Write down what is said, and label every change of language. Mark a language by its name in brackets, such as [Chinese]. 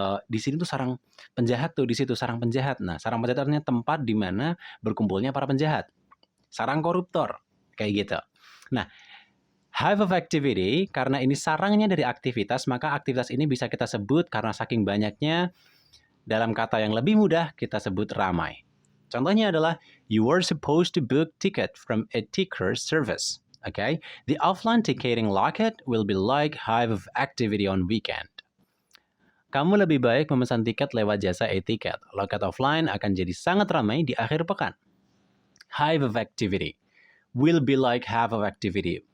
[Indonesian] Di sini tuh sarang penjahat tuh, di situ sarang penjahat. Nah, sarang penjahat artinya tempat di mana berkumpulnya para penjahat. Sarang koruptor, kayak gitu. Nah, [English] hive of activity, [Indonesian] karena ini sarangnya dari aktivitas, maka aktivitas ini bisa kita sebut karena saking banyaknya, dalam kata yang lebih mudah, kita sebut ramai. Contohnya adalah, [English] you were supposed to book ticket from a ticker service. Okay? The offline ticketing locket will be like hive of activity on weekend. [Indonesian] Kamu lebih baik memesan tiket lewat jasa e-tiket. Loket offline akan jadi sangat ramai di akhir pekan. [English] Hive of activity will be like hive of activity.